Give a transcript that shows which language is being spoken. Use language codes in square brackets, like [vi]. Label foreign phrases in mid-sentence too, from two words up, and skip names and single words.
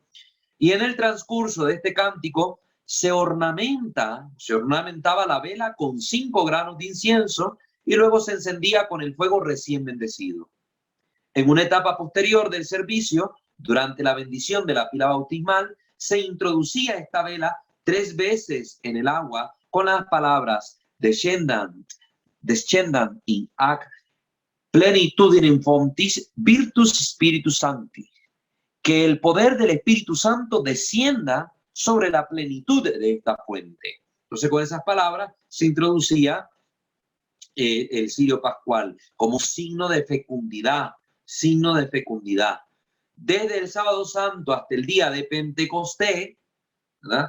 [es] Y en el transcurso de este cántico se ornamentaba la vela con 5 granos de incienso y luego se encendía con el fuego recién bendecido. En una etapa posterior del servicio, durante la bendición de la pila bautismal, se introducía esta vela 3 veces en el agua con las palabras [la] descendant in ac plenitudinem fontis virtus Spiritus Sancti, [es] que el poder del Espíritu Santo descienda sobre la plenitud de esta fuente. Entonces, con esas palabras se introducía el cirio pascual como signo de fecundidad, signo de fecundidad. Desde el sábado santo hasta el día de Pentecostés, ¿verdad?